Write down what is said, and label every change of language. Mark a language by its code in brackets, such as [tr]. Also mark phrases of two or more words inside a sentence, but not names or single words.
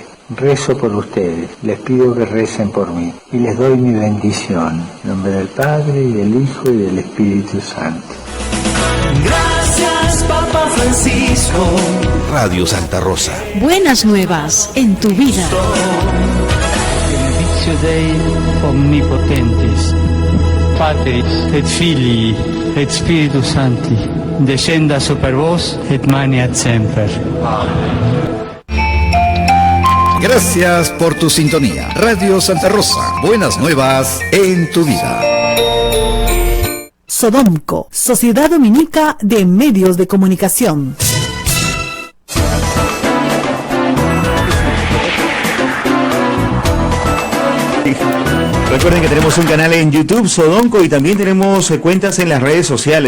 [es] Rezo por ustedes, les pido que recen por mí y les doy mi bendición, en nombre del Padre y del Hijo y del Espíritu Santo. Gracias, Papa Francisco. Radio Santa Rosa. Buenas nuevas en tu vida. [la] Benedictio Dei omnipotentis, Patris et Filii et Spiritus Sancti, descenda super vos et maneat semper. [es] Gracias por tu sintonía. Radio Santa Rosa, buenas nuevas en tu vida. Sodomco, Sociedad Dominica de Medios de Comunicación. Recuerden que tenemos un canal en YouTube, Sodomco, y también tenemos cuentas en las redes sociales.